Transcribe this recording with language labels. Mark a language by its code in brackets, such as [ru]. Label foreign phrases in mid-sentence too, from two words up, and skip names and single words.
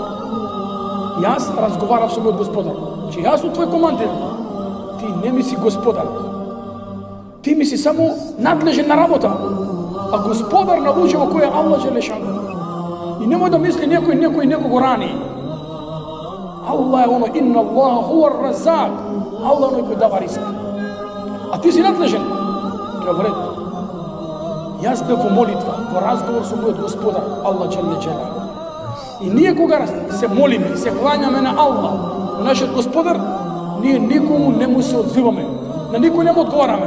[mk] Јас разговарав со мојот господар. Че јас сум твој командир. Ти не ми си господар. Ти ми си само надлежен на работа. А господар на луѓе во кој е Аллах Джелешану. И немој да мисли некој го рани. Аллах е оно: [ar] إن الله هو الرزاق. [mk] Аллах оној кој дава ризик. А ти си надлежен. Говорет: јас бев во молитва, во разговор со мојот господар Аллах Джелешану. И ние кога се молиме и се клањаме на Аллах, на нашиот господар, ние никому не му се одзиваме, на никој не му одговараме.